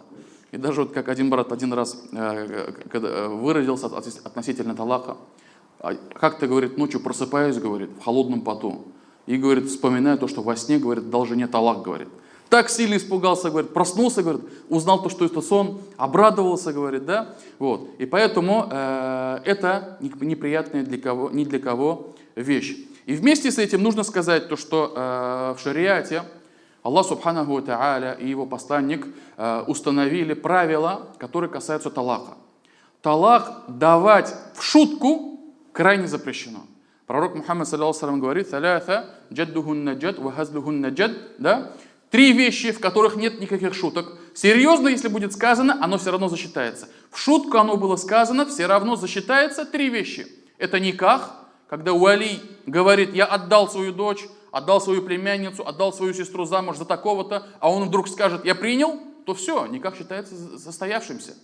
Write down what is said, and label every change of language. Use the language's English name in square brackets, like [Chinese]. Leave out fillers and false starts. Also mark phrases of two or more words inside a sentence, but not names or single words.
[Russian] И даже вот как один брат один раз выразился относительно талака, как-то, говорит, ночью просыпаюсь, говорит, в холодном поту, и, говорит, вспоминаю то, что во сне, говорит, дал жене талак, говорит. Так сильно испугался, говорит, проснулся, говорит, узнал то, что это сон, обрадовался, говорит, да, вот. И поэтому это неприятная ни для кого вещь. И вместе с этим нужно сказать то, что в шариате Аллах [Arabic] سبحانه وتعالى [Russian] и его посланник установили правила, которые касаются талака. Талак давать в шутку крайне запрещено. Пророк Мухаммад [Arabic] صلى الله عليه [Russian] говорит, [Arabic] «ثلاث جدهن جد وهزلهن جد», [Russian] да? 3 вещи, в которых нет никаких шуток. Серьезно, если будет сказано, оно все равно засчитается. В шутку оно было сказано, все равно засчитается 3 вещи. Это никах, когда уали говорит, я отдал свою дочь, отдал свою племянницу, отдал свою сестру замуж за такого-то, а он вдруг скажет, я принял, то все, никах считается состоявшимся.